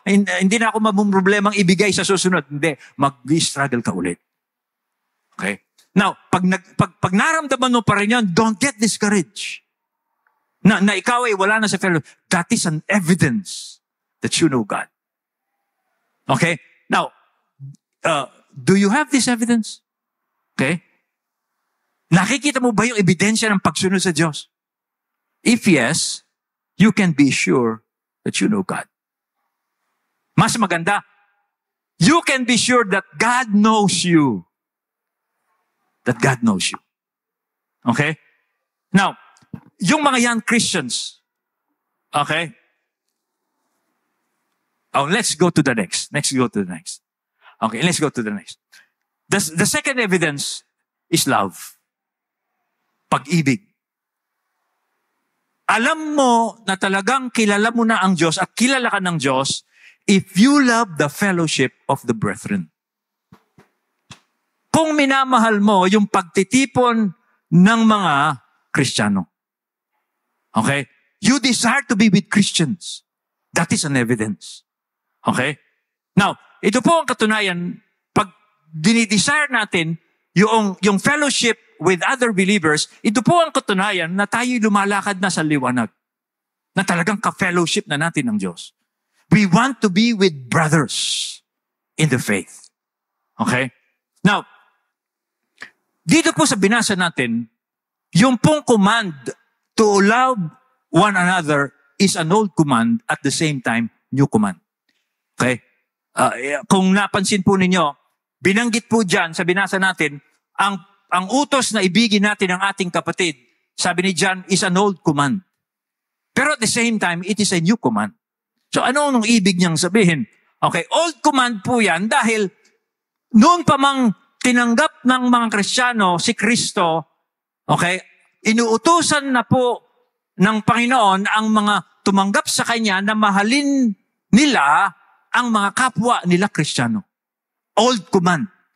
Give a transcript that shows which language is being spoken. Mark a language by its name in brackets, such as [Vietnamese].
[Filipino] Hindi na ako mamumroblemang ibigay sa susunod. Hindi, mag-struggle ka ulit. Okay? Now, pag naramdaman mo pa rin yun, [English] don't get discouraged. [Filipino] Na ikaw ay wala na sa fellowship. [English] That is an evidence that you know God. Okay? Now, do you have this evidence? Okay? [Filipino] Nakikita mo ba yung ebidensya ng pagsunod sa Diyos? [English] If yes, you can be sure that you know God. [Filipino] Mas maganda, [English] you can be sure that God knows you. That God knows you. Okay? Now, [Filipino] yung mga [English] young Christians, okay? Let's go to the next. Okay, let's go to the next. The second evidence is love. [Filipino] Pag-ibig. Alam mo na talagang kilala mo na ang Diyos at kilala ka ng Diyos [English] if you love the fellowship of the brethren. [Filipino] Kung minamahal mo yung pagtitipon ng mga Kristiyano. Okay? [English] You desire to be with Christians. That is an evidence. Okay? [Filipino] Now, ito po ang katunayan, pag dinidesire natin yung [English] fellowship with other believers, [Filipino] ito po ang katunayan na tayo lumalakad na sa liwanag. Na talagang ka-fellowship na natin ng Diyos. [English] We want to be with brothers in the faith. Okay? Now, [Filipino] dito po sa binasa natin, yung pong [English] command to love one another is an old command at the same time, new command. Okay? [Filipino] Kung napansin po ninyo, binanggit po dyan sa binasa natin, ang utos na ibigin natin ang ating kapatid, sabi ni John, [English] is an old command. [Filipino] Pero [English] at the same time, it is a new command. [Filipino] So ano ang ibig niyang sabihin? Okay, old command po yan dahil noon pa mang tinanggap ng mga Kristiyano si Kristo, okay, inuutusan na po ng Panginoon ang mga tumanggap sa Kanya na mahalin nila ang mga kapwa nila Kristiyano. [English] Old command.